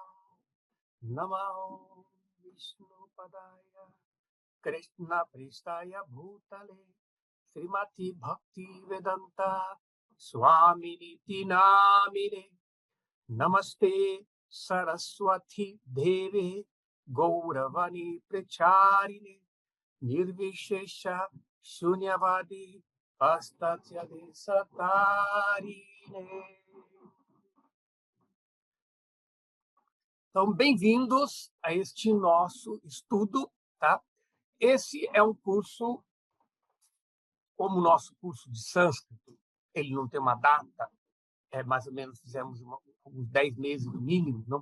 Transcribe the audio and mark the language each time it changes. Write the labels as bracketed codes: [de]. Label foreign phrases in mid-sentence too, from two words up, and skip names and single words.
[sa] नमो विष्णु पादाय कृष्ण प्रेष्ठाय भूतले श्रीमति भक्ति वेदान्त स्वामिनि नामिने नमस्ते सरस्वति देवे गौरवाणी प्रचारिणे निर्विशेष शून्यवादि पाश्चात्यदे सतारिणे. [pt] Então, bem-vindos a este nosso estudo, tá? Esse é um curso, como o nosso curso de sânscrito, ele não tem uma data, mais ou menos fizemos uns 10 meses no mínimo, não?